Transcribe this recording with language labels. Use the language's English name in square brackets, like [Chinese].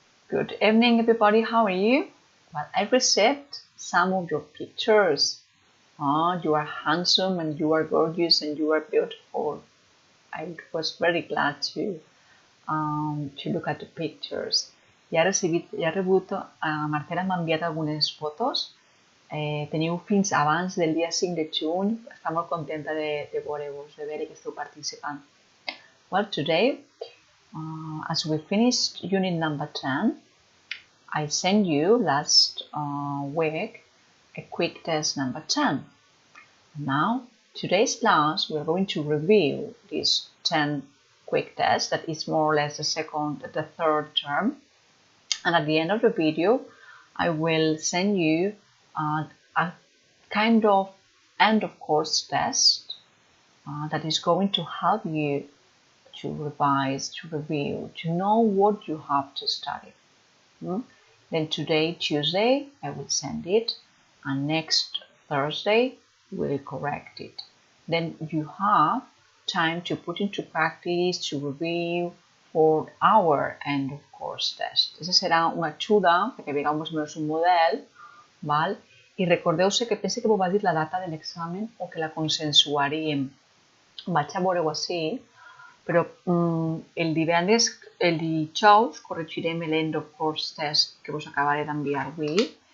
[English] Good evening, everybody. How are you? Well, I received some of your pictures. You are handsome and you are gorgeous and you are beautiful. I was very glad to look at the pictures. [Catalan] Ja he rebut, Marcela m'ha enviat algunes fotos. Teniu fins abans del dia 5 de juny. Està molt contenta de veure-vos, de veure que esteu participant. [English] Well, today, as we finished unit number 10, I sent you last week a quick test number 10. Now, today's class, we're going to review these 10 quick tests. That is more or less the third term. And at the end of the video, I will send you a kind of end of course test that is going to help you to revise, to review, to know what you have to study. Then today, Tuesday, I will send it, and next Thursday, we'll correct it. Then you have time to put into practice, to review for our end of course test. [Catalan] Aquesta serà una ajuda perquè veieu més o menys un model, val? I recordeu-se que pense que vos va dir la data de l'examen o que la consensuaríem. Vaig a veure-ho així, però el dijous corregirem l'end of course test que vos acabaré d'enviar avui.